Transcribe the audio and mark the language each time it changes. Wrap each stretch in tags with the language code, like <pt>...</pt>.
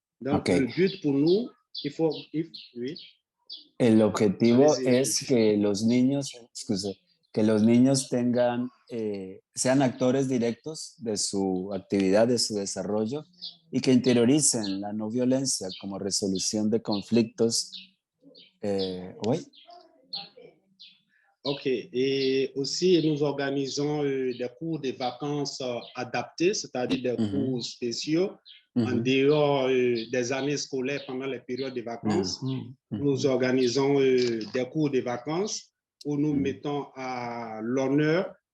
<fr>Donc, le but pour nous, oui.</fr> <es>El objetivo es que los niños, que los niños tengan, sean actores directos de su actividad, de su desarrollo y que interioricen la no violencia como resolución de conflictos.</es> <fr>Oui. Ok, et aussi nous organisons des cours de vacances adaptés, c'est-à-dire des cours spéciaux en dehors des années scolaires pendant les périodes de vacances. Nous organisons des cours de vacances où nous mettons à l'honneur</fr>